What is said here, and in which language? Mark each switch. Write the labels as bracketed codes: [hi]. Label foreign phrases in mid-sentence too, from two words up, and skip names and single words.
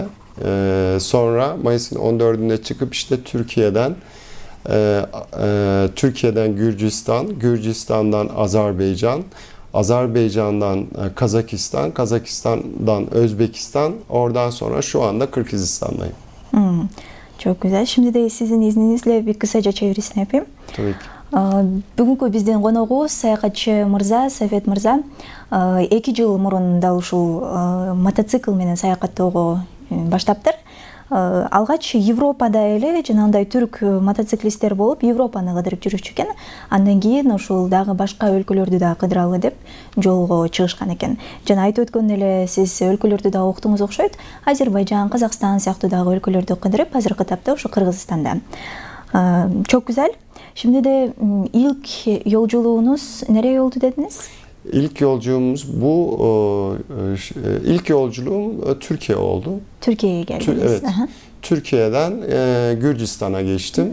[tr] Sonra Mayıs'ın 14'ünde çıkıp işte Türkiye'den Gürcistan, Gürcistan'dan Azerbaycan, Azerbaycan'dan Kazakistan, Kazakistan'dan Özbekistan, oradan sonra şu anda Kırgızistan'dayım. Çok güzel. Şimdi de sizin izninizle bir kısaca çevirisini yapayım. Tabii ki. [ky] Бүгүнкү биздин коногубуз саякатчы мырза, Сафет мырза 2 жыл мурун да ушул мотоцикл менен саякаттоого баштаптыр. Алгач Европада эле жанагындай түрк мотоциклисттер болуп, Европаны кыдырып жүрүчү экен. Андан кийин ушул дагы башка өлкөлөрдү да кыдыралы деп жолго чыгышкан экен. Жана айтып өткөн эле сиз өлкөлөрдү да уктуңуз окшойт. Азербайжан, Казакстан сыяктуу дагы өлкөлөрдү кыдырып, азыркы тапта ушу Кыргызстанда. [tr] Çok güzel. Şimdi de ilk yolculuğunuz nereye oldu dediniz? İlk yolculuğumuz ilk yolculuğum Türkiye oldu. Türkiye'ye geldiniz. Evet. Türkiye'den Gürcistan'a geçtim.